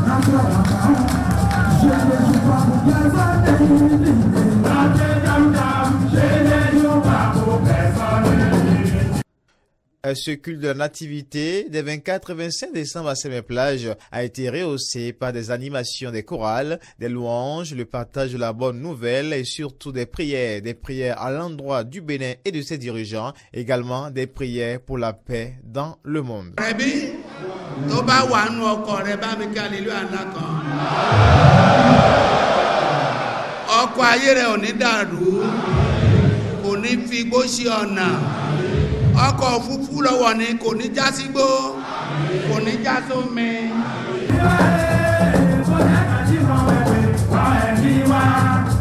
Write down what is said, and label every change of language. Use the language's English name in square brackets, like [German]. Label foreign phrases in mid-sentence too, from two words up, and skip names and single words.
[French] Ce culte de la nativité des 24 et 25 décembre à Saint-Méplage a été rehaussé par des animations des chorales, des louanges, le partage de la bonne nouvelle et surtout des prières à l'endroit du Bénin et de ses dirigeants, également des prières pour la paix dans le monde. [Yoruba] Ọkọ̀ òfúrufú lọ́wọ́ ni kò ní já sígbó, kò ní já sómi.